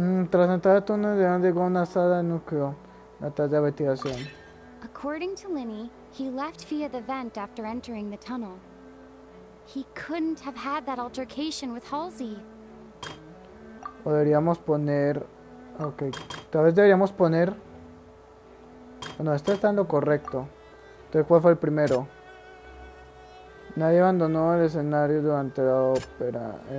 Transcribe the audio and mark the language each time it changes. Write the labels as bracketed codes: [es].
[es] Tras entrar al túnel llegó a una sala de núcleo. La tarea de investigación. [en] According to Linney, he left via the vent after entering the tunnel. He couldn't have had that altercation with Halsey. [es] Podríamos poner... Ok, tal vez deberíamos poner... Bueno, este está en lo correcto. Entonces, ¿cuál fue el primero? Nadie abandonó el escenario durante la ópera.